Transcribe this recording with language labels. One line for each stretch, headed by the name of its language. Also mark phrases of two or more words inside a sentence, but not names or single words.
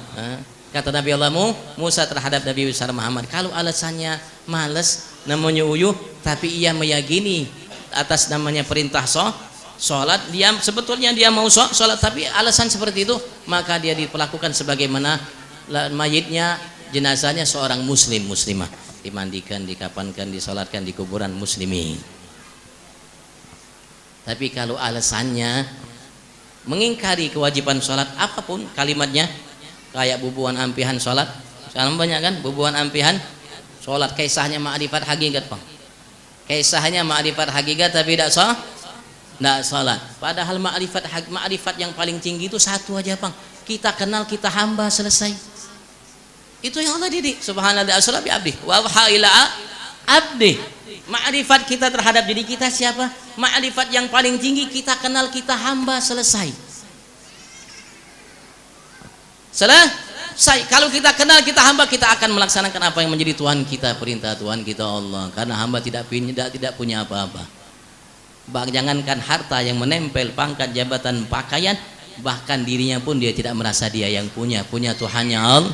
Indonesian: Kata Nabi Allah Musa terhadap Nabi besar Muhammad, kalau alasannya malas, namanya uyuh, tapi ia meyakini atas namanya perintah sholat, dia sebetulnya dia mau sholat, tapi alasan seperti itu, maka dia diperlakukan sebagaimana mayitnya, jenazahnya seorang muslimah, dimandikan, dikafankan, disolatkan di kuburan muslimin. Tapi kalau alasannya mengingkari kewajiban sholat, apapun kalimatnya, kayak
Banjar: bubuan ampihan sholat,
Indonesian: sekarang banyak kan
Banjar: bubuan ampihan sholat,
Indonesian: kisahnya ma'rifat hakikat Bang, kisahnya ma'rifat hakikat tapi tidak sholat. Padahal ma'rifat yang paling tinggi itu satu aja Bang, kita kenal kita hamba, selesai. Itu yang Allah didik.
Arabic: سبحان الله أسرى بعبدي وأوحى إلى عبدي.
Indonesian: Ma'rifat kita terhadap diri kita siapa? Ma'rifat yang paling tinggi, kita kenal kita hamba, selesai. Kalau kita kenal kita hamba, kita akan melaksanakan apa yang menjadi Tuhan kita, perintah Tuhan kita Allah. Karena hamba tidak punya apa-apa. Jangankan harta yang menempel, pangkat, jabatan, pakaian, bahkan dirinya pun dia tidak merasa dia yang punya Tuhannya Allah.